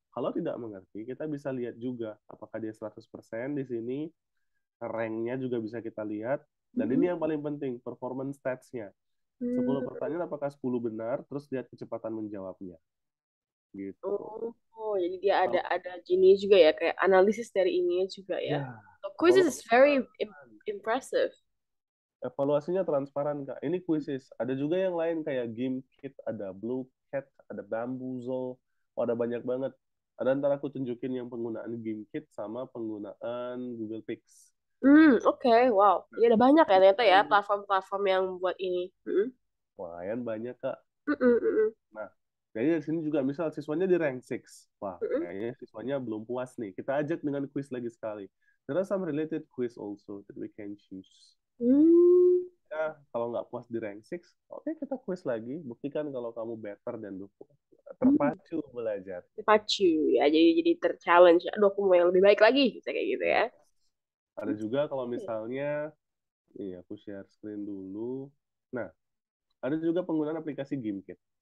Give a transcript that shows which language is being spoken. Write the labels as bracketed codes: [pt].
[id] Kalau tidak mengerti, kita bisa lihat juga apakah dia 100% di sini, rank-nya juga bisa kita lihat, dan ini yang paling penting, performance stats-nya. 10 pertanyaan apakah 10 benar, terus lihat kecepatan menjawabnya. Gitu. Oh, jadi dia ada gini juga ya, kayak analisis dari ini juga ya. [en] So, quiz is very impressive. [id] Evaluasinya transparan, Kak. Ini quizzes. Ada juga yang lain kayak Game Kit, ada Blue Cat, ada Bamboozle. Oh, ada banyak banget. Ada ntar aku tunjukin yang penggunaan Game Kit sama penggunaan Google Pix. Oke, wow. Jadi ada banyak ya ternyata ya platform-platform yang buat ini. Lumayan banyak, Kak. Nah, jadi dari sini juga misal siswanya di rank 6. Wah, kayaknya siswanya belum puas nih. Kita ajak dengan quiz lagi sekali. [en] There are some related quiz also that we can choose. [id] Ya, kalau nggak puas di rank 6, oke, kita quiz lagi. Buktikan kalau kamu better dan terpacu belajar. Terpacu ya, jadi ter-challenge. Aduh, aku mau yang lebih baik lagi, bisa kayak gitu ya. Ada juga kalau misalnya, aku share screen dulu. Nah, ada juga penggunaan aplikasi GameKit.